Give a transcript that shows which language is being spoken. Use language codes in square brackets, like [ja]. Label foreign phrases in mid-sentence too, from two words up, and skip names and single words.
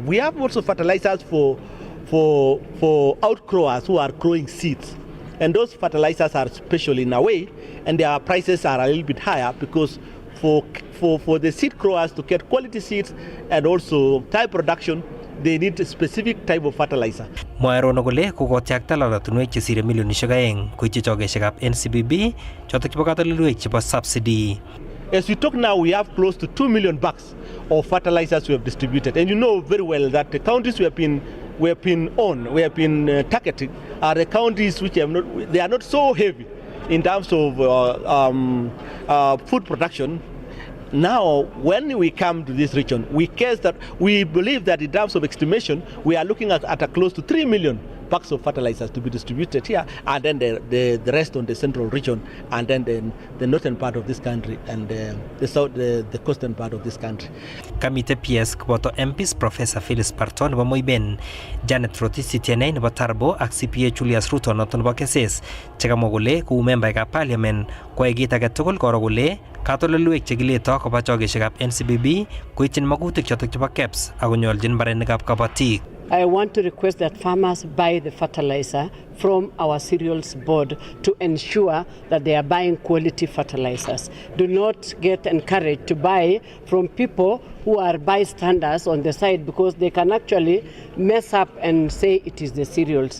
[en] We have also fertilizers for outgrowers who are growing seeds. And those fertilizers are special in a way, and their prices are a little bit higher because for the seed growers to get quality seeds and also type production, they need a specific type of fertilizer. [kln] Moerono kole kokotyakta lolotunwek chesire milionishek 2 koityi chokeshekab NCBB chotok chebo katoldoleiwek chebo subsidy. [en] As we talk now, we have close to 2 million bags of fertilizers we have distributed, and you know very well that the counties we have been targeting are the counties which they are not so heavy in terms of food production. Now, when we come to this region, we believe that in terms of estimation, we are looking at a close to 3 million bags of fertilizers to be distributed here, and then the rest on the central region, and then the northern part of this country, and the coastern part of this country. [kln] Kamite PS koboto MPs Professor Phyllis Parton nebo Moiben, Janet Rotich Tienei nebo Tarbo ak CPA Julius Ruto noton nebo Keses chekamwa kole kou membaekab parliament koyoe kit age tugul koro kole katoldoleiwek chekileto koba chokeshekab NCBB koityin magutik chotok chebo KEBS ak konyoljin mbarenikab kabatik. [en] I want to request that farmers buy the fertilizer from our cereals board to ensure that they are buying quality fertilizers. Do not get encouraged to buy from people who are bystanders on the side, because they can actually mess up and say it is the cereals.